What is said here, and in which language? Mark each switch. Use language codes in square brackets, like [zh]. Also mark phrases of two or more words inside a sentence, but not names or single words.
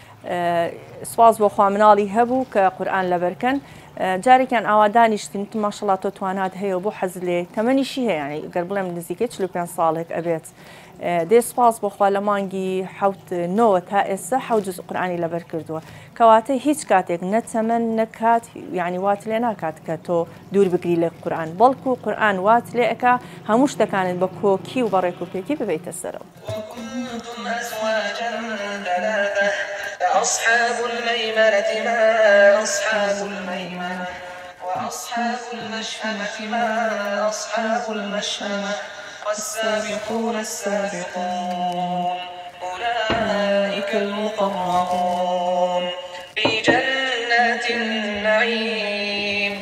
[ckb] سواز بۆ خوا مناڵی هەبوو کە قورئان لەبەرکەن جارێکیان ئاوادانیشتین ماشەڵڵا تۆ توانات هەیە بۆ حەز لێ تەمەنیشی هەیە یعنی گەر بڵێم نزیکەی 45 ساڵێک ئەبێت دێ سپاس بۆخوا لە مانگی 9 تا ئێستا 7 جوز قورئانی لەبەر کردووە کەواتە هیچ کاتێک نەتەمەن نەکات یعنی وات لێ ناکات کە تۆ دوور بگری لە قورئان بەڵکو قورئان وات لێ ئەکا هەموو شتەکانت بە کۆکی و بە ڕێکوپێکی ببیتە سەرەوە [ar] أصحاب الميمنة ما أصحاب الميمنة وأصحاب المشأمة ما أصحاب المشأمة والسابقون السابقون أولئك المقربون في جنات النعيم